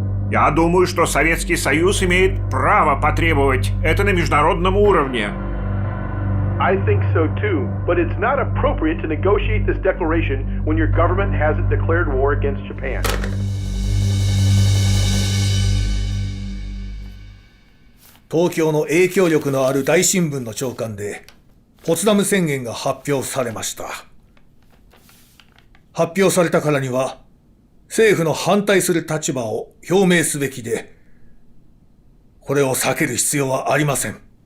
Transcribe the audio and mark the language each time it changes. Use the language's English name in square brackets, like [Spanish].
[Russian] Я думаю, что Советский Союз имеет право потребовать это на международном уровне. [English] I think so too, but it's not appropriate to negotiate this declaration when your government hasn't declared war against Japan. [Japanese] 東京の影響力のある大新聞の朝刊でポツダム宣言が発表されました。発表されたからには政府の反対する立場を表明すべきで、これを避ける必要はありません。